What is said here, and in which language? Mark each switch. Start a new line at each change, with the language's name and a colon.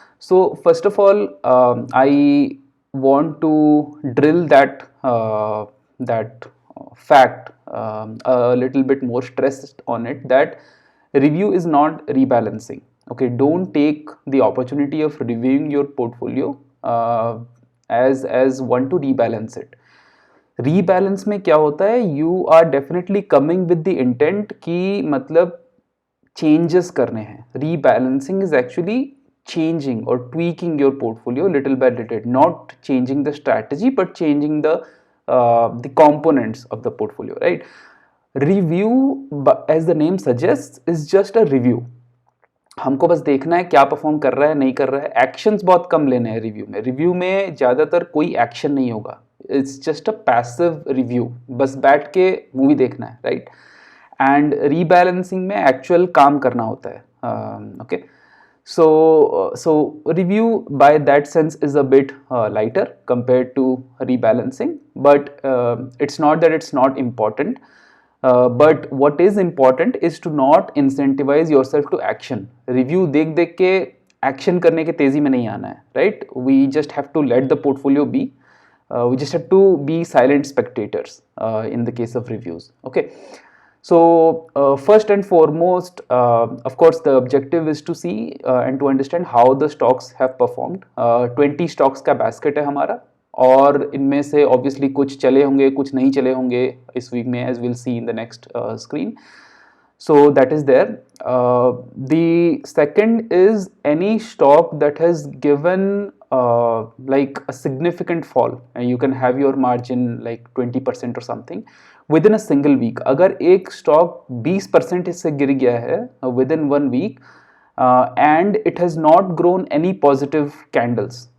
English: So first of all, I want to drill that fact a little bit more, stressed on it, that review is not rebalancing. Okay, don't take the opportunity of reviewing your portfolio as one to rebalance it. Rebalance
Hindi: में क्या होता है,
English: you are definitely coming with the intent
Hindi: कि मतलब
English: Changes करने हैं. Rebalancing is actually changing or tweaking your portfolio little by little, not changing the strategy but changing the components of the portfolio, right? Review, as the name suggests, is just a review.
Hindi: हमको बस देखना है क्या perform कर रहा है, नहीं कर रहा है. एक्शंस बहुत कम लेने हैं रिव्यू में. रिव्यू में ज़्यादातर कोई एक्शन नहीं होगा.
English: it's just a passive review,
Hindi: बस बैठ के मूवी देखना है, राइट? एंड रीबैलेंसिंग में एक्चुअल काम करना होता है.
English: Okay, so review by that sense is a bit lighter compared to rebalancing, but it's not that it's not important. But what is important is to not incentivize yourself to action.
Hindi: Review देख देख के action करने के तेजी में नहीं आना है, right?
English: We just have to let the portfolio be. We just have to be silent spectators in the case of reviews. Okay. So first and foremost, of course, the objective is to see and to understand how the stocks have performed.
Hindi: 20 stocks का basket है हमारा, और इनमें से obviously कुछ चले होंगे, कुछ नहीं चले होंगे इस week में,
English: as we'll see in the next screen. So that is there. The second is any stock that has given like a significant fall, and you can have your margin like 20% or something within a single week.
Hindi: अगर एक stock 20% इससे गिर गया है
English: within 1 week and it has not grown any positive candles.